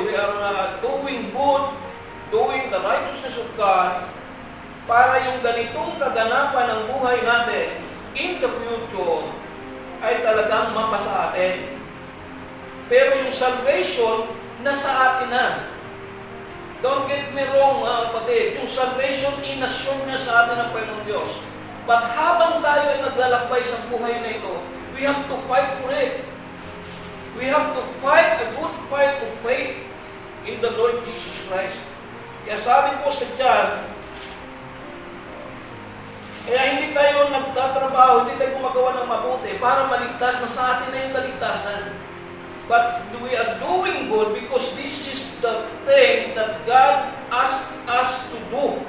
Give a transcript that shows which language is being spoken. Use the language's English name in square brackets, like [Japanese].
[English] We are doing good, doing the righteousness of God, [Filipino] para yung ganitong kaganapan ng buhay natin [English] in the future [Filipino] ay talagang mapasa atin. Pero yung salvation, nasa atin na. [English] Don't get me wrong, [Filipino] mga kapatid. Yung salvation, inassume niya sa atin ng Panginoon Diyos. But habang tayo ay naglalakbay sa buhay na ito, [English] we have to fight for it. We have to fight a good fight of faith in the Lord Jesus Christ. [Filipino] Kaya sabi po sa John, kaya hindi tayo nagtatrabaho, hindi tayo gumagawa ng mabuti para maligtas na sa atin na yung kaligtasan. [English] But we are doing good because this is the thing that God asked us to do.